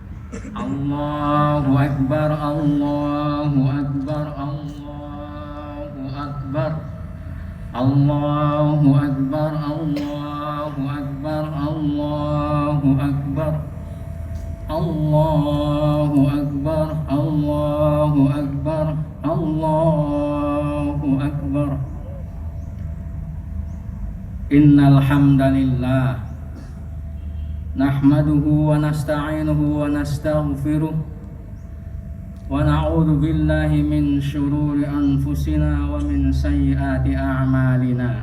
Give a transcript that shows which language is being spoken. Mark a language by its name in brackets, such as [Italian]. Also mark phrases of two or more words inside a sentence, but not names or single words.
[Arabic] الله أكبر، الله أكبر، الله أكبر، الله أكبر، الله أكبر، الله أكبر، الله أكبر، الله أكبر، الله أكبر. إن الحمد لله نحمده ونستعينه ونستغفره ونعوذ بالله من شرور أنفسنا ومن سيئات أعمالنا.